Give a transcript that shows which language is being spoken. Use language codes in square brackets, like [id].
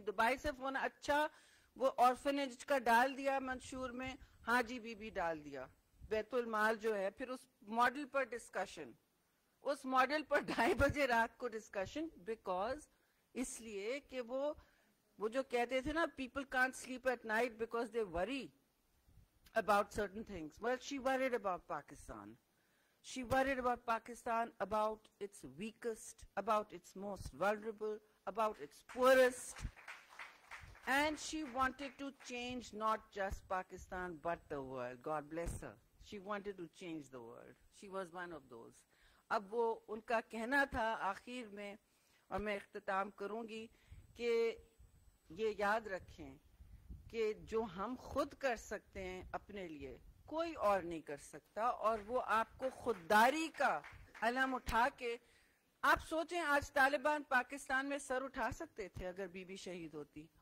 [ur] Dubai سے phone, اچھا وہ آرفنیج کا ڈال دیا منشور میں, ہاں جی بی ڈال دیا, بیت المال جو ہے. پھر اس ماڈل پر ڈسکشن, اس ماڈل پر 2:30 بجے رات کو ڈسکشن, بیکاز اس لیے کہ وہ جو کہتے تھے نا, [en] People can't sleep at night because they worry about certain things. Well, she worried about Pakistan. She worried about Pakistan, about its weakest, about its most vulnerable, about its poorest. And she wanted to change not just Pakistan, but the world. God bless her. She wanted to change the world. She was one of those. [ur] اب وہ ان کا کہنا تھا آخر میں, اور میں اختتام کروں گی, کہ یہ یاد رکھیں کہ جو ہم خود کر سکتے ہیں اپنے لیے کوئی اور نہیں کر سکتا. اور وہ آپ کو خودداری کا علم اٹھا کے, آپ سوچیں آج طالبان پاکستان میں سر اٹھا سکتے تھے اگر بی بی شہید ہوتی.